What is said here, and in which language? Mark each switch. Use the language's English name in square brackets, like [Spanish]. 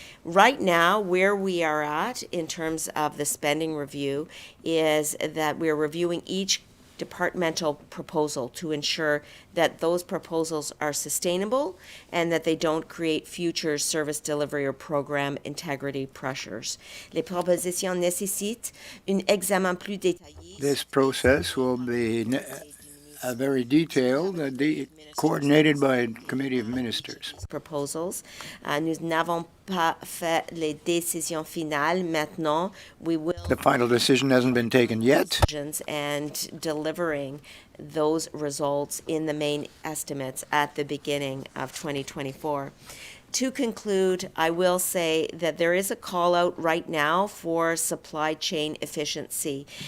[English] Right now, where we are at in terms of the spending review is that we're reviewing each departmental proposal to ensure that those proposals are sustainable and that they don't create future service delivery or program integrity pressures. [French] Les propositions nécessitent un examen plus détaillé. [English] This process will be very detailed, coordinated by a committee of ministers. Proposals. [French] Nous n'avons pas fait les décisions finales. [English] Maintenant, we will. The final decision hasn't been taken yet. And delivering those results in the main estimates at the beginning of 2024. To conclude, I will say that there is a call out right now for supply chain efficiency.